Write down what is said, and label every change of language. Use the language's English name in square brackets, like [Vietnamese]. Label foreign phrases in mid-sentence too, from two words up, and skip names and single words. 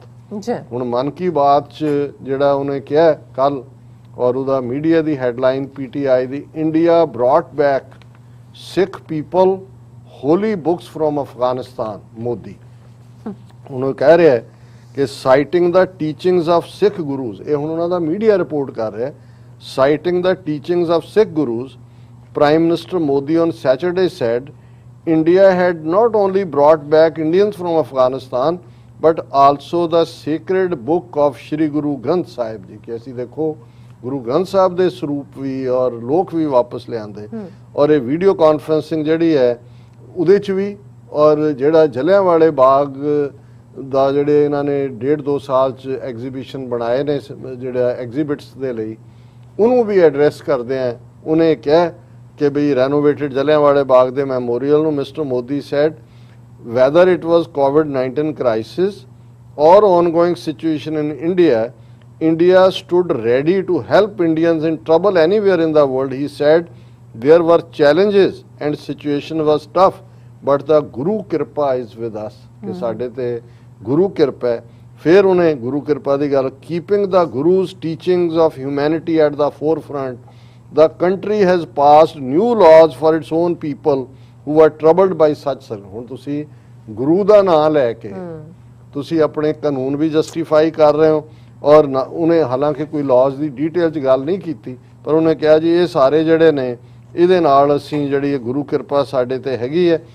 [Punjabi] ਹੁਣ ਮਨ ਕੀ ਬਾਤ ਚ ਜਿਹੜਾ ਉਹਨੇ ਕਿਹਾ ਕੱਲ ਔਰ ਉਹਦਾ ਮੀਡੀਆ ਦੀ ਹੈਡਲਾਈਨ ਪੀਟੀਆਈ ਦੀ, [English] India brought back Sikh people holy books from Afghanistan. [Punjabi] ਮੋਦੀ ਹੁਣ ਉਹ ਕਹਿ ਰਿਹਾ ਹੈ ਕਿ [English] citing the teachings of Sikh gurus, [Punjabi] ਇਹ ਹੁਣ ਉਹਨਾਂ ਦਾ [English] media report [Punjabi] ਕਰ ਰਿਹਾ, [English] citing the teachings of Sikh gurus, Prime Minister Modi on Saturday said India had not only brought back Indians from Afghanistan but also the sacred book of Shri Guru Granth Sahib ji, [Punjabi] ਕਿ ਅਸੀਂ ਦੇਖੋ ਗੁਰੂ ਗ੍ਰੰਥ ਸਾਹਿਬ ਦੇ ਸਰੂਪ ਵੀ ਔਰ ਲੋਕ ਵੀ ਵਾਪਸ ਲਿਆਂਦੇ ਔਰ ਇਹ [English] video conferencing [Punjabi] ਜਿਹੜੀ ਹੈ ਉਹਦੇ ਚ ਵੀ ਔਰ ਜਿਹੜਾ ਜਲਿਆਂਵਾਲੇ ਬਾਗ ਦਾ ਜਿਹੜੇ ਇਹਨਾਂ ਨੇ 1.5-2 ਸਾਲ ਚ ਐਗਜ਼ੀਬਿਸ਼ਨ ਬਣਾਏ ਨੇ ਜਿਹੜਾ ਐਗਜ਼ੀਬਿਟਸ ਦੇ ਲਈ ਉਹਨੂੰ ਵੀ ਐਡਰੈਸ ਕਰਦੇ ਆ। ਉਹਨੇ ਕਿਹਾ ਕਿ ਬਈ ਰੈਨੋਵੇਟਡ ਜਲਿਆਂਵਾਲੇ ਬਾਗ ਦੇ ਮੈਮੋਰੀਅਲ ਨੂੰ [English] Mister Modi said whether it was COVID-19 crisis ਔਰ ongoing situation in India stood ready to help Indians in trouble anywhere in the world. He said there were challenges and situation was tough but the [Punjabi] ਗੁਰੂ ਕਿਰਪਾ [English] is with us, [Punjabi] ਕਿ ਸਾਡੇ ਤੇ ਗੁਰੂ ਕਿਰਪਾ ਹੈ। ਫਿਰ ਉਹਨੇ ਗੁਰੂ ਕਿਰਪਾ ਦੀ ਗੱਲ, [English] keeping the Guru's teachings of humanity at the forefront, the country has passed new laws for its own people who are troubled by such. [Punjabi] ਹੁਣ ਤੁਸੀਂ ਗੁਰੂ ਦਾ ਨਾਮ ਲੈ ਕੇ ਤੁਸੀਂ ਆਪਣੇ ਕਾਨੂੰਨ ਵੀ ਜਸਟੀਫਾਈ ਕਰ ਰਹੇ ਹੋ ਔਰ ਉਹਨੇ ਹਾਲਾਂਕਿ ਕੋਈ ਲਾਜ਼ ਦੀ ਡਿਟੇਲ 'ਚ ਗੱਲ ਨਹੀਂ ਕੀਤੀ ਪਰ ਉਹਨੇ ਕਿਹਾ ਜੀ ਇਹ ਸਾਰੇ ਜਿਹੜੇ ਨੇ ਇਹਦੇ ਨਾਲ ਅਸੀਂ ਜਿਹੜੀ ਗੁਰੂ ਕਿਰਪਾ ਸਾਡੇ ਤੇ ਹੈਗੀ ਹੈ।